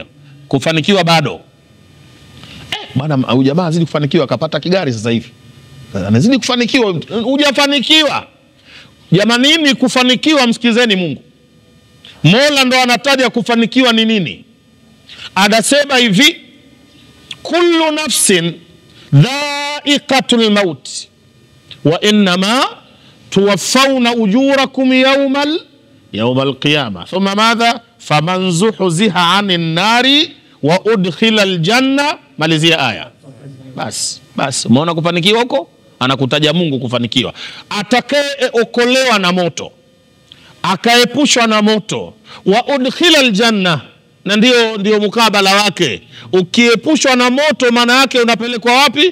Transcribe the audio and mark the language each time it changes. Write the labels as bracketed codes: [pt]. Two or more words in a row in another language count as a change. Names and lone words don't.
[sw] Kufanikiwa bado. Bwana, huyu jamaa azidi kufanikiwa, akapata kigari sasa hivi. Anazidi kufanikiwa, hujafanikiwa. Jamani, nini kufanikiwa? Msikizeni Mungu. Mola ndo anataja kufanikiwa ni nini. Anasema hivi, [ar] كل نفس ذائقة الموت و إنما توفون أجوركم يوم القيامة ثم ماذا فمن زحزح عن النار و أدخل الجنة. [sw] Malizia aya. Bas umeona kufanikiwa huko? Anakutaja Mungu kufanikiwa. Atakayeokolewa na moto, akaepushwa na moto, [ar] و أدخل الجنة, [sw] na ndio mukabala wake. Ukiepushwa na moto, maana yake unapelekwa wapi?